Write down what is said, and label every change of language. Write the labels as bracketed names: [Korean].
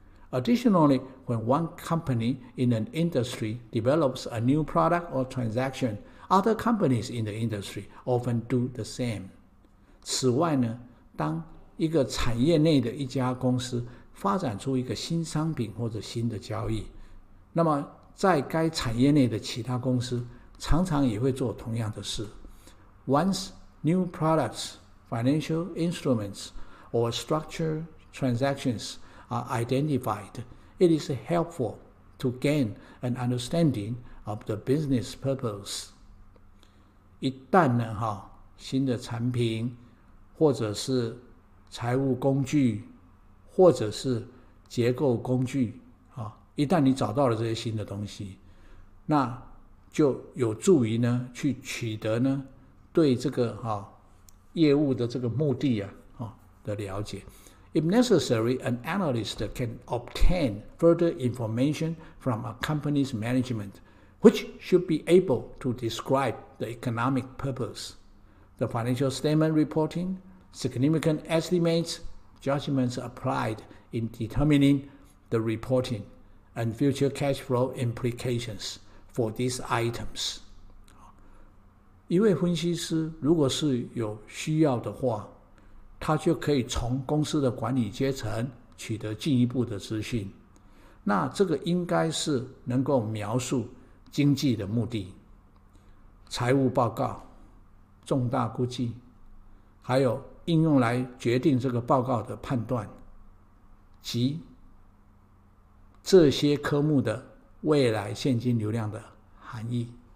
[English] Additionally, when one company in an industry develops a new product or transaction, other companies in the industry often do the same. [Chinese] 此外呢，当一个产业内的一家公司发展出一个新商品或者新的交易，那么在该产业内的其他公司常常也会做同样的事。 [English] Once new products, financial instruments, or structured transactions are identified, it is helpful to gain an understanding of the business purpose. [Chinese] 一旦呢新的产品或者是财务工具或者是结构工具一旦你找到了这些新的东西，那就有助于呢去取得呢对这个业务的这个目的的了解。 [English] If necessary, an analyst can obtain further information from a company's management, which should be able to describe the economic purpose, the financial statement reporting, significant estimates, judgments applied in determining the reporting, and future cash flow implications for these items. [Chinese] 一位分析师如果是有需要的话，他就可以从公司的管理阶层取得进一步的资讯。那这个应该是能够描述经济的目的、财务报告、重大估计，还有应用来决定这个报告的判断，及这些科目的未来现金流量的含义。